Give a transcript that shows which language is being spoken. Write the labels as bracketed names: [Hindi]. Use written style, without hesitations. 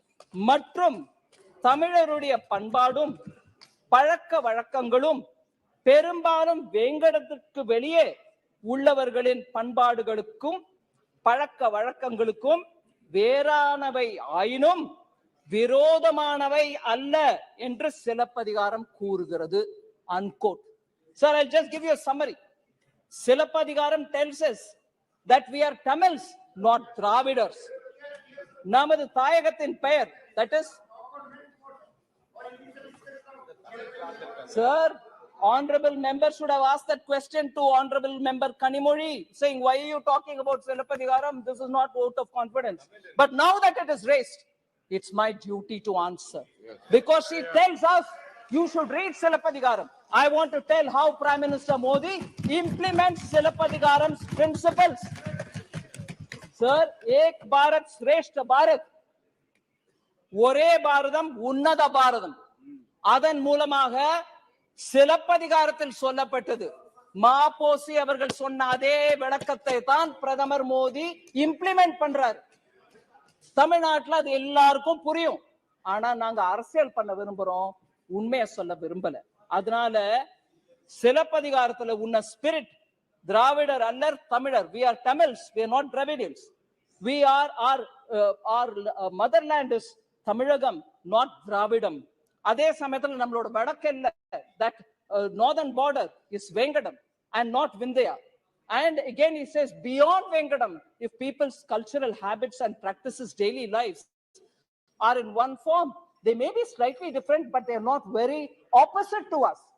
[Tamil] மற்றும் தமிழருடைய பண்பாடும் பழக்க வழக்கங்களும் பெரும்பாலும் வேங்கடத்திற்கு வெளியே உள்ளவர்களின் பண்பாடுகளுக்கும் பழக்க வழக்கங்களுக்கும் வேறானவை ஆயினும் விரோதமானவை அல்ல என்று சிலப்பதிகாரம் கூறுகிறது. [English] Unquote. Sir, I'll just give you a summary. Silappadigaram tells us that we are Tamils, not Dravidars. [Tamil] நமது தாயகத்தின் பெயர், [English] that is, sir, honorable member should have asked that question to honorable member Kanimudi, saying, why are you talking about Silappadigaram? This is not vote of confidence. But now that it is raised, it's my duty to answer. Because she tells us, you should read Silappadigaram. I want to tell how Prime Minister Modi implements Silappadigaram's principles. [Tamil] Sir, Ek Bharat Shreshth Bharat, ஒரே பாரதம் உன்னத பாரதம். அதன் மூலமாக சிலப்பதிகாரத்தில் சொல்லப்பட்டது. மாபோசி அவர்கள் சொன்ன அதே விளக்கத்தை தான் பிரதமர் மோடி இம்ப்ளிமெண்ட் பண்றாரு. தமிழ்நாட்டுல அது எல்லாருக்கும் புரியும். ஆனா நாங்க அரசியல் பண்ண விரும்புறோம், உண்மையை சொல்ல விரும்பல. அதனால சிலப்பதிகாரத்துல உன்ன ஸ்பிரிட் திராவிடர் அல்லர் தமிழர். [English] We are Tamils, we are not Dravidians. We are our motherland is Tamilagam, not Dravidam. [Tamil] அதே சமயத்துல நம்மளோட வடக்கெல்ல [English] that northern border is Vengadam and not Vindhya. And again he says beyond Vengadam, if people's cultural habits and practices daily lives are in one form, they may be slightly different, but they are not very opposite to us.